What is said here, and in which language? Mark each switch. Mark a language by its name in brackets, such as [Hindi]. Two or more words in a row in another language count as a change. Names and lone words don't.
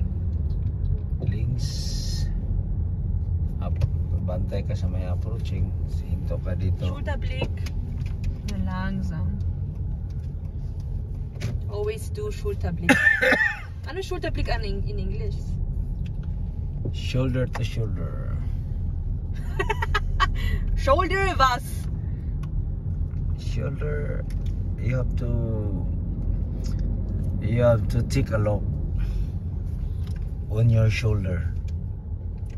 [German] Links. [Filipino] Bantay ka sa may approaching. Hinto ka dito. [German] Schulterblick. Na, langsam. [English] Always do Schulterblick. [Filipino] Ano Schulterblick [English] in English? Shoulder to shoulder. Shoulder was? Shoulder. You have to take a look on your shoulder.